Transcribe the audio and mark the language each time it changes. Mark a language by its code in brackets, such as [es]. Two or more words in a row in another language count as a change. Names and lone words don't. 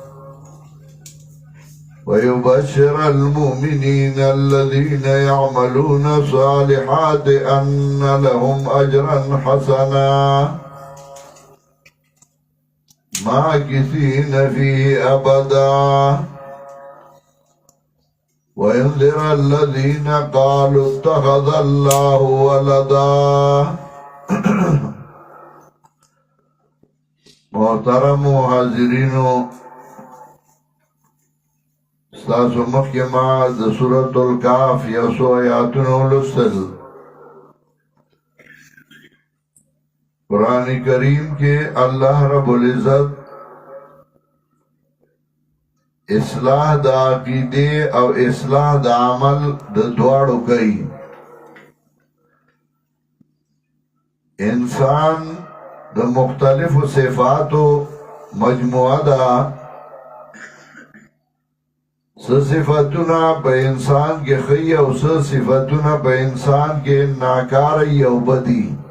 [ar] ويبشر المؤمنين الذين يعملون الصالحات أن لهم أجرا حسنا ماكثين فيه أبدا وينذر الذين قالوا اتخذ الله ولدا. [ps] محترم حاضرینو، ستاسو مخیما د سورۃ الکهف یوسو آیاتونو لوستل. قرآن کریم کے اللہ رب العزت اصلاح دا عقیدے او اصلاح دا عمل دا دواړو کوي. انسان د مختلف صفاتو مجموعه ده. څه صفاتونه په انسان کې ښه او څه صفاتونه په انسان کې ناکاره او بدي.